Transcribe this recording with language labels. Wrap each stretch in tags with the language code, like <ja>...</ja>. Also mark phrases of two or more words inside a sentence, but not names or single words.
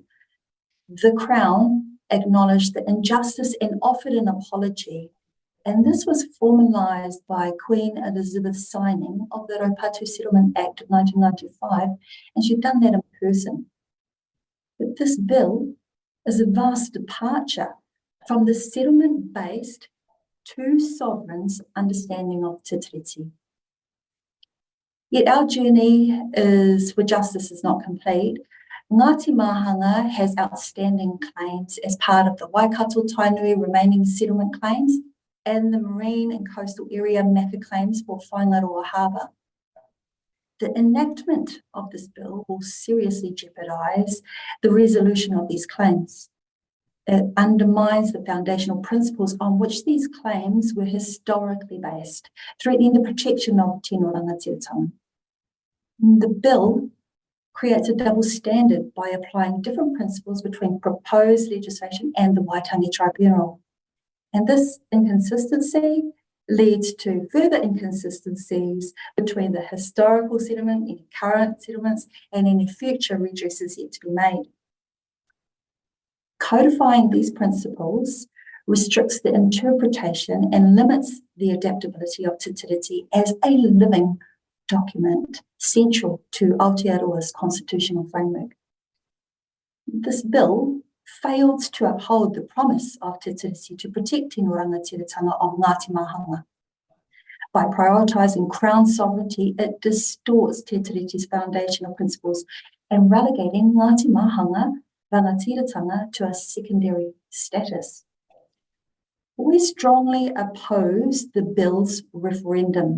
<en>The Crown acknowledged the injustice and offered an apology, and this was formalised by Queen Elizabeth's signing of the Raupatu Settlement Act of 1995, and she'd done that in person. But this bill is a vast departure from the settlement-based two sovereigns' understanding of te tiriti. Yet our journey is where justice is not complete. Ngāti Mahanga has outstanding claims as part of the Waikato Tainui remaining settlement claims and the marine and coastal area MACA claims for Whaingaroa Harbour. The enactment of this bill will seriously jeopardise the resolution of these claims. It undermines the foundational principles on which these claims were historically based, threatening the protection of</en> <mi>tino rangatiratanga.</mi> <en>The bill creates a double standard by applying different principles between proposed legislation and the Waitangi Tribunal. And this inconsistency leads to further inconsistencies between the historical settlement, any current settlements, and any future redresses yet to be made. Codifying these principles restricts the interpretation and limits the adaptability of Te Tiriti as a living document central to Aotearoa's constitutional framework. This bill failed to uphold the promise of Te Tiriti to protect</en> <mi>tino rangatiratanga</mi> <en>of Ngāti Mahuta. By prioritising Crown sovereignty, it distorts Te Tiriti's foundational principles and relegating Ngāti Mahuta rangatiratanga to a secondary status. We strongly oppose the bill's referendum.</en>